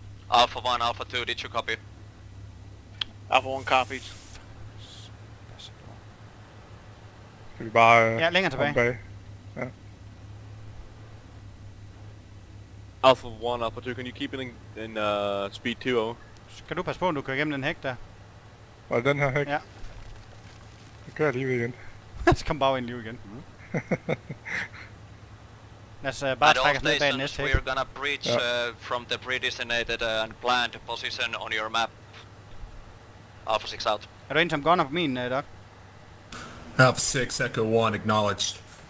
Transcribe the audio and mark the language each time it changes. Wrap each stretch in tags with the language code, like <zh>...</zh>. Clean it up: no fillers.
<en>Alpha 1, Alpha 2, did you copy? Alpha 1 copies.</en> <da>Skal vi bare... ja, længere tilbage. Ja.</da> <en>Alpha 1, Alpha 2, can you keep it in speed 2 over?</en> <da>Skal du passe på, at du kører igennem den hæk der? Var det den her hæk? Ja. Det kører lige igen. Så kom bare ind lige igen. Lad os bare trække os ned bag den næste hæk.</da> <en>We're gonna breach from the predesignated and planned position on your map. Alpha 6 out.</en> <da>Er du ind som gunner på min, Doc?</da> <en>Alpha 6, Echo 1, acknowledged.</en>